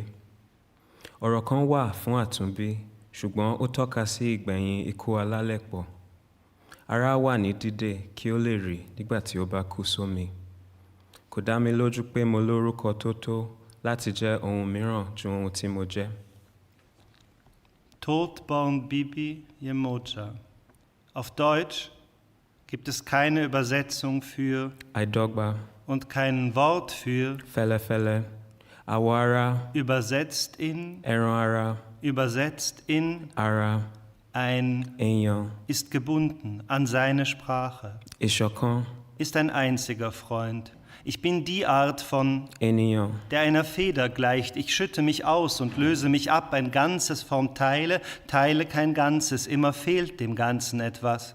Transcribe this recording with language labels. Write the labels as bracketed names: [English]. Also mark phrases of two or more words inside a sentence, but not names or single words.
[Yoruba] Ọ̀rọ̀ kan wà fún àtúnbí, ṣùgbọ́n ó tọ́ka sí ìgbẹ̀yìn ikú alálẹ̀pọ̀. Ara wà ní dídè kí ó lè rì nígbà tí ó bá kú sómi. Kò dá mi lójú pé mo lórúkọ tó tó láti jẹ́ ohun mìíràn ju ohun tí mo jẹ́. [German] Todborn Bibi Yemoja. Auf Deutsch gibt es keine Übersetzung für [Yoruba] Àìdọ́gba, [German] und kein Wort für [Yoruba] fẹ́lẹ́fẹ́lẹ́, àwọ̀ ara, [German] übersetzt in, [Yoruba] ẹran ara, [German] übersetzt in [Yoruba] ara, [German] Ein [Yoruba] Èèyàn [German] ist gebunden an seine Sprache, [Yoruba] ìṣọ̀kan, [German] ist ein einziger Freund. Ich bin die Art von, [Yoruba] ènìyàn, [German] der einer Feder gleicht. Ich schütte mich aus und löse mich ab. Ein Ganzes formt Teile, Teile kein Ganzes. Immer fehlt dem Ganzen etwas.